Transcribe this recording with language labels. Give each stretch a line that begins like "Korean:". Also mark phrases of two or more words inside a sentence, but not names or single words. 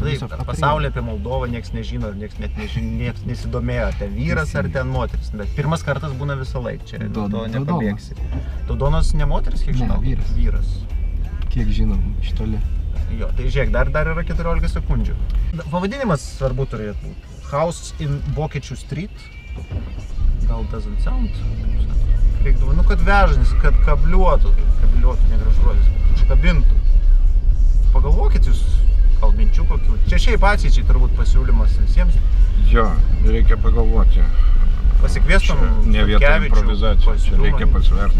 Lithuanian: Taip, pasaulyje apie Moldovą nieks nežino ir nieks nesidomėjo, ar ten vyras ar ten moteris. Bet pirmas kartas būna visą laiką, čia to nepabėgsi. Dodonas ne moteris, kiek žinau? Ne, vyras. Kiek žinom, iš toli. Jo, tai žiūrėk, dar yra 14 sekundžių. Pavadinimas svarbu turėtų būti.
English: House in Vokiečių Street. Gal doesn't sound?
Lithuanian: Reikdavo, kad vežanis, kad kabliuotų, negražu žodis, kad užkabintų. Pagalvokit jūs, gal minčių kokių. Čia šiaip ateičiai turbūt pasiūlymas visiems. Jo, reikia pagalvoti. Pasikviestum ne vieta improvizacija, čia reikia pasverti.